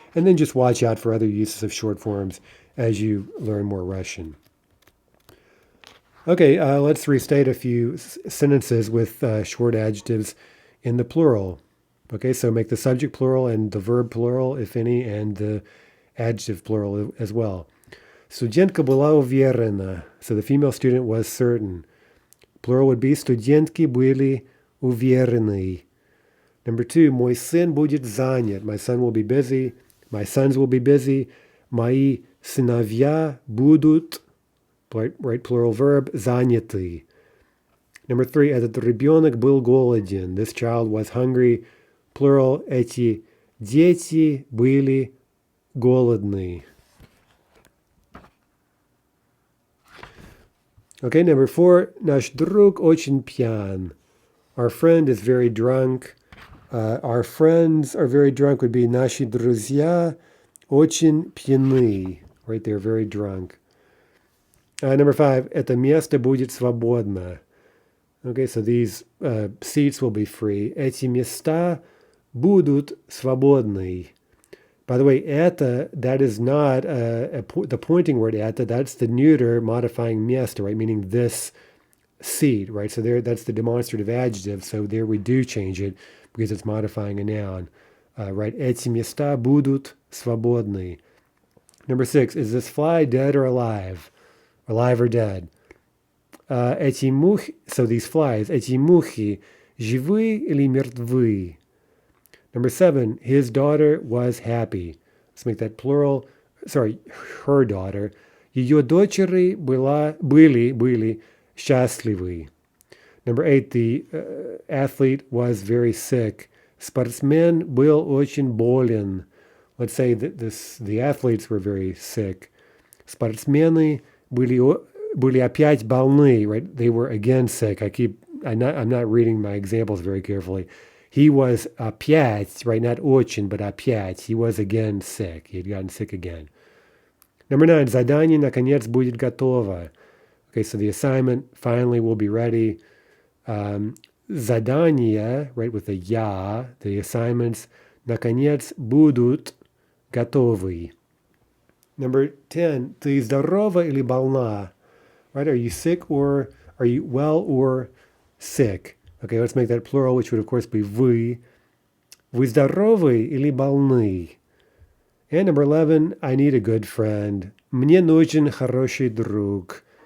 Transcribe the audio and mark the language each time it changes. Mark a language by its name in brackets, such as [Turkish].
[English] And then just watch out for other uses of short forms as you learn more Russian. Okay, let's restate a few sentences with short adjectives in the plural. Okay, so make the subject plural and the verb plural, if any, and the adjective plural as well. [Russian] Студентка была уверена. [English] So the female student was certain. Plural would be [Russian] студентки были уверены. [English] Number 2, [Russian] мой сын будет занят. [English] My son will be busy. My sons will be busy. [Russian] Мои сыновья будут, [English] right, plural verb, [Russian] заняты. [English] Number 3, [Russian] этот ребенок был голоден. [English] This child was hungry. Plural, [Russian] эти дети были голодны. [English] Okay, number 4, [Russian] наш друг очень пьян. [English] Our friend is very drunk. Our friends are very drunk would be [Russian] наши друзья очень пьяны. [English] Right, they're very drunk. Number 5, [Russian] это место будет свободно. [English] Okay, so these seats will be free. [Russian] Эти места будут свободны. [English] By the way, это, that is not the pointing word это, that's the neuter modifying место, right? Meaning this seat, right? So there, that's the demonstrative adjective. So there we do change it because it's modifying a noun, right? [Russian] Эти места будут свободны. [English] Number 6, is this fly dead or alive? Alive or dead? [Russian] Эти мухи, [English] so these flies, [Russian] эти мухи живые или мертвы? [English] Number 7, his daughter was happy. Let's make that plural. Sorry, her daughter. [Russian] Ее дочери были счастливы. [English] Number 8, the athlete was very sick. [Russian] Спортсмен был очень болен. [English] Let's say that the athletes were very sick. [Russian] Спортсмены были опять больны, right? [English] They were again sick. I'm not reading my examples very carefully. He was опять, right? Not очень, but опять. He was again sick. He had gotten sick again. Number 9, [Russian] задание наконец будет готово. [English] Okay, so the assignment finally will be ready. Задания, right, with the я, the assignments, [Russian] наконец будут готовы. [English] Number 10, [Russian] ты здорова или больна? [English] Right, are you sick or are you well or sick? Okay, let's make that plural, which would of course be вы. [Russian] Вы здоровы или больны? [English] And number 11, I need a good friend. [Russian] Мне нужен хороший друг.